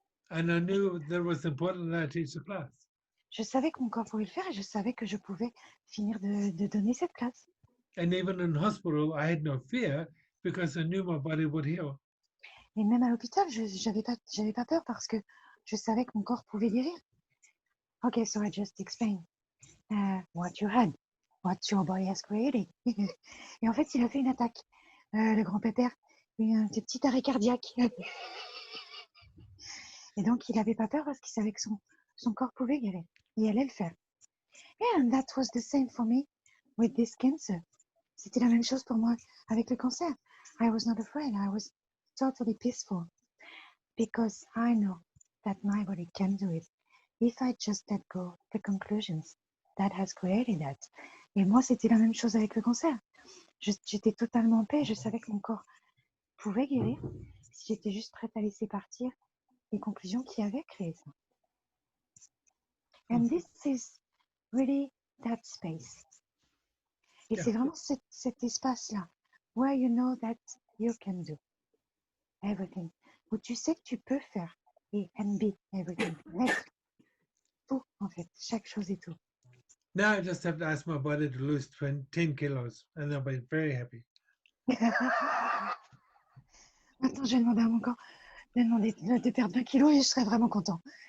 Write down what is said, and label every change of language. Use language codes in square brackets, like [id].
[en] And I knew that it was important that I teach the class. [fr] Je savais que mon corps pouvait le faire et je savais que je pouvais finir de donner cette classe. [en] And even in hospital, I had no fear because I knew my body would heal. [fr] Et même à l'hôpital, je j'avais pas peur parce que je savais que mon corps pouvait guérir. [en] Okay, so I just explained what you had, what your body has created. [fr] Et en fait, il a fait une attaque, le grand pépère, un petit arrêt cardiaque. Et donc, il n'avait pas peur parce qu'il savait que son corps pouvait guérir. Il allait le faire. [en] And that was the same for me with this cancer. [fr] C'était la même chose pour moi avec le cancer. [en] I was not afraid. I was totally peaceful because I know that my body can do it if I just let go the conclusions that has created that. [fr] Et moi, c'était la même chose avec le cancer. J'étais totalement en paix. Je savais que mon corps pouvait guérir si j'étais juste prête à laisser partir les conclusions qui avaient créé ça. [en] And this is really that space. [fr] Et c'est vraiment cet espace-là, [en] where you know that you can do everything, [fr] où tu sais que tu peux faire et [en] and be everything, [fr] être tout en fait, chaque chose est tout. [en] Now I just have to ask my body to lose 10 kilos and I'll be very happy. [fr] Maintenant, je vais demander à mon corps de perdre 20 kilos et je serai vraiment content.